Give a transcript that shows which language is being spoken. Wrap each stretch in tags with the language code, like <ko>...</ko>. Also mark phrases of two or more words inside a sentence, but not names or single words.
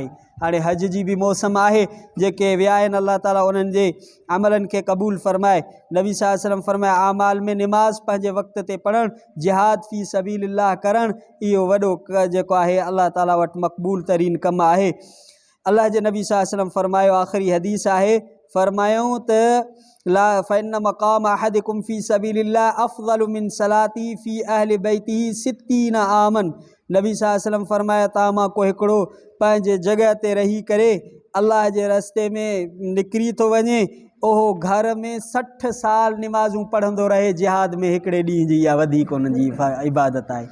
<sd>हाणे हज जी बि मौसम आहे, जेके विया आहिनि अलाह ताला उन्हनि जे अमलनि खे क़बूल फ़रमाए। नबी</sd> <ar>صلى الله عليه وسلم</ar> <sd>फरमाया आमाल में निमाज़ पंहिंजे वक़्त ते पढ़णु,</sd> <ar>جهاد في سبيل الله</ar> <sd>करणु, इहो वॾो जेको आहे अलाह ताला वटि मक़बूल तरीन कमु आहे। अलाह जे नबी</sd> <ar>صلى الله عليه وسلم</ar> <sd>फरमायो, आख़िरी हदीस आहे, फरमायूं त</sd> <ar>لا فإن مقام أحدكم في سبيل الله أفضل من صلاتي في أهل بيته 60 عاما.</ar> <sd>नबी</sd> <ar>صلى الله عليه وسلم</ar> <sd>फरमाया तव्हां मां को हिकिड़ो पंहिंजे जॻह ते रही करे अलाह जे रस्ते में निकिरी थो वञे, ओहो घर में 60 साल निमाज़ूं पढ़ंदो रहे, जिहाद में हिकिड़े ॾींहं जी इहा वधीक उनजी इबादत आहे।</sd>